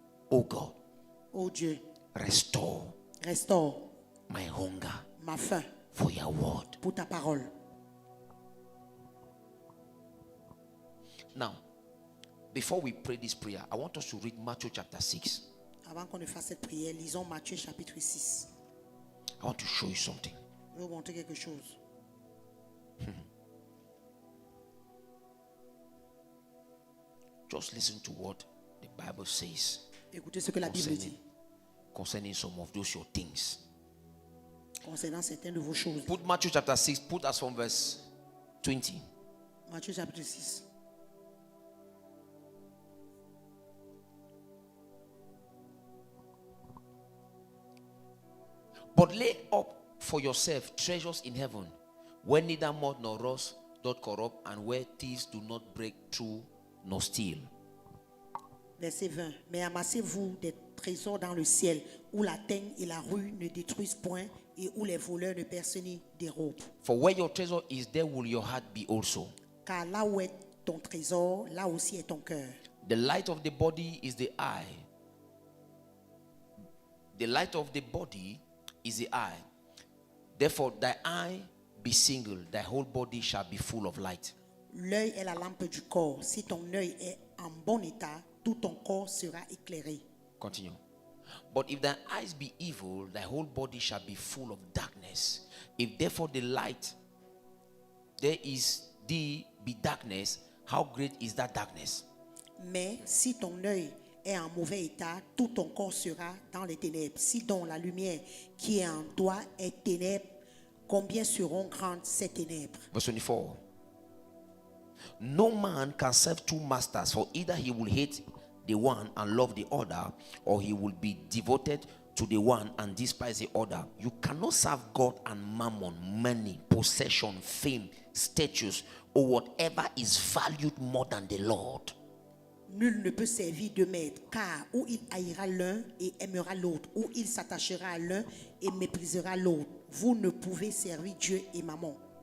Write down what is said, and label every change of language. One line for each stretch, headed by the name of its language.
English: Oh God,
French: Oh Dieu,
English: restore
French: restaure
English: my hunger
French: ma faim
English: for your word.
French: pour ta parole.
English: Now, before we pray this prayer, I want us to read Matthew chapter 6.
French: Avant qu'on ne fasse cette prière, lisons Matthieu chapitre 6.
English: I want to show you something.
French: Je vais vous montrer quelque chose.
English: Just listen to what the Bible says
French: Écoutez ce que la Bible dit
English: concerning some of those your things.
French: concernant certaines de vos choses.
English: Put Matthew chapter 6, put us from verse 20.
French: Matthieu chapitre 6.
English: But lay up for yourself treasures in heaven, where neither moth nor rust doth corrupt, and where thieves do not break through nor steal.
French: Verset 20. Mais amassez-vous des trésors dans le ciel, où la teigne et la rue ne détruisent point, et où les voleurs ne percent ni dérobent.
English: For where your treasure is, there will your heart be also.
French: Car là où est ton trésor, là aussi est ton cœur.
English: The light of the body is the eye. The light of the body is the eye. Therefore, thy eye be single, thy whole body shall be full of light.
French: L'œil est la lampe du corps. Si ton œil est en bon état, tout ton corps sera éclairé.
English: Continue. But if thine eyes be evil, thy whole body shall be full of darkness. If therefore the light there is thee be darkness, how great is that darkness?
French: Mais si ton œil est en mauvais état, tout ton corps sera dans les ténèbres. Si donc la lumière qui est en toi est ténèbres, combien seront grandes ces ténèbres?
English: Verse 24. No man can serve two masters, for either he will hate the one and love the other, or he will be devoted to the one and despise the other. You cannot serve God and mammon, money, possession, fame, status, or whatever is valued more than the Lord.
French: Nul ne peut servir deux maîtres, car ou il haïra l'un et aimera l'autre, ou il s'attachera à l'un et méprisera l'autre. Vous ne pouvez servir Dieu et mammon.